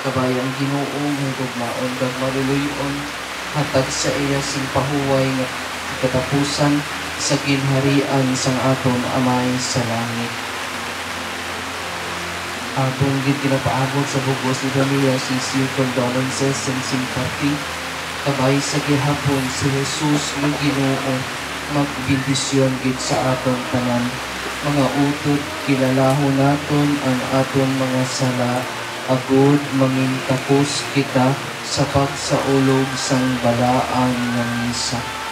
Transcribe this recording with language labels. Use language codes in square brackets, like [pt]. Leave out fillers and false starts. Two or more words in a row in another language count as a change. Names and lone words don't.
[hil] Kabayang Ginoong higugmaon kag maruluyon hatag sa iya sing pahuway nga katapusan sa ginharian sang aton Amay sa langit. Atong gid ginapaabot sa bugos ni pamilya [en] sincere condolences and sympathy [hil] kabay sa gihapon si Jesus nga Ginoo magbindisyon gid sa aton tanan. Mga utod kilalahon naton ang aton mga sala agud mangintapos kita sa pagsaulog sang balaan nga misa.